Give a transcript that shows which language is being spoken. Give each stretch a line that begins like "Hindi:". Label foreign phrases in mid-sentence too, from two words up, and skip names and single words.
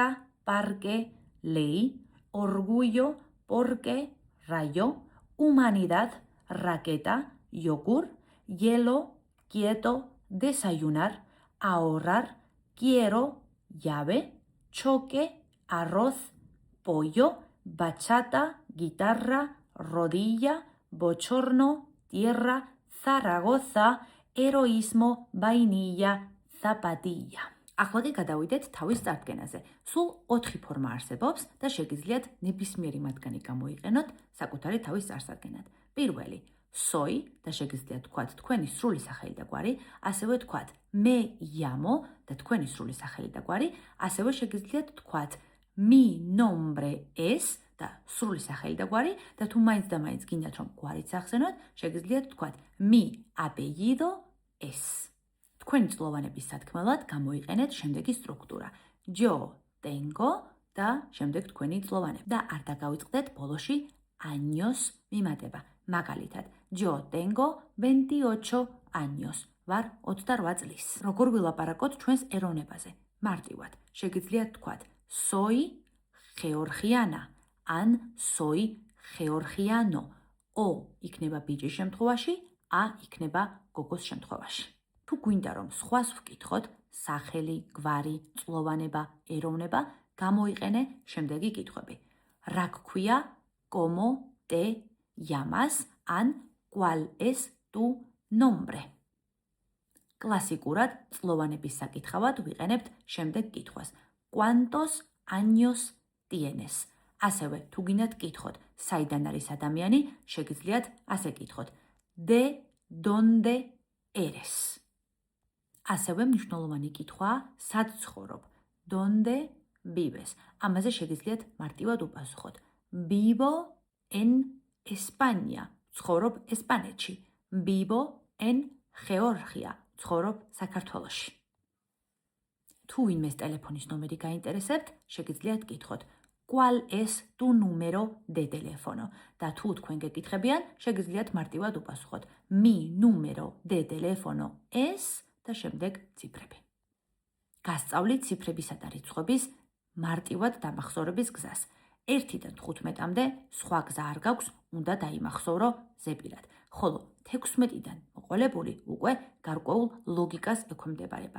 Spanish: parque, ley, orgullo, porqué, rayo, humanidad, raqueta, yogur, hielo, quieto, desayunar, ahorrar, quiero, llave, choque, arroz, pollo, bachata, guitarra, rodilla, bochorno, tierra, Zaragoza, heroísmo, vainilla, zapatilla.
Georgian: ახლა კი გადავიდეთ თავის წარდგენაზე. სულ 4 ფორმა არსებობს და შეგიძლიათ ნებისმიერი მათგანი გამოიყენოთ საკუთარი თავის წარსადგენად. პირველი, soy და შეგიძლიათ თქვათ თქვენი სრული სახელი და გვარი, ასევე თქვათ
Spanish: me llamo
Georgian: და თქვენი სრული სახელი და გვარი, ასევე შეგიძლიათ თქვათ
Spanish: mi nombre es
Georgian: და სრული სახელი და გვარი და თუ მაინც და მაინც გინდათ რომ გვარიც ახსენოთ, შეგიძლიათ თქვათ
Spanish: mi apellido es.
Georgian: თქვენი წლოვანების სათქმელად გამოიყენეთ შემდეგი სტრუქტურა.
Spanish: yo tengo
Georgian: და შემდეგ თქვენი წლოვანები. და არ დაგავიწყდეთ ბოლოში años მიმატება. მაგალითად,
Spanish: yo tengo 28 años.
Georgian: ვარ 28 წლის. როგორ ვილაპარაკოთ ჩვენს ეროვნებაზე? მარტივად. შეგიძლიათ თქვათ
Spanish: soy georgiana
Georgian: ან
Spanish: soy georgiano.
Georgian: o იქნება ბიჭის შემთხვევაში, a იქნება გოგოს შემთხვევაში. თუ გვინდა რომ სხვას ვკითხოთ, სახელი, გვარი, წლოვანება, ეროვნება, გამოიყენე შემდეგი კითხვები. რა გქვია,
Spanish: como te llamas ან cuál es tu nombre?
Georgian: კლასიკურად წლოვანების საკითხავად ვიყენებთ შემდეგ კითხვას.
Spanish: ¿Cuántos años tienes?
Georgian: ასევე თუ გინდათ კითხოთ, საიდან არის ადამიანი, შეგიძლიათ ასე კითხოთ.
Spanish: ¿De dónde eres?
Georgian: ასევე მნიშვნელოვანი კითხვაა, სად ცხოვრობ?
Spanish: ¿Dónde vives?
Georgian: ამაზე შეგიძლიათ მარტივად უპასუხოთ.
Spanish: Vivo en España.
Georgian: ცხოვრობ ესპანეთში.
Spanish: Vivo en Georgia.
Georgian: ცხოვრობ საქართველოში. თუ ვინმეს ტელეფონის ნომერი გაინტერესებთ, შეგიძლიათ კითხოთ.
Spanish: ¿Cuál es tu número de teléfono?
Georgian: და თუ თქვენ გეკითხებიან, შეგიძლიათ მარტივად უპასუხოთ.
Spanish: Mi número de teléfono es
Georgian: და შემდეგ ციფრები. გასწავლით ციფრებისა და რიცხვების მარტივად დამახსოვრების გზას. 1-დან 15-მდე სხვა გზა არ გაქვს, უნდა დაიმახსოვრო ზეპირად. ხოლო 16-დან მოყოლებული უკვე გარკვეულ ლოგიკას ექვემდებარება.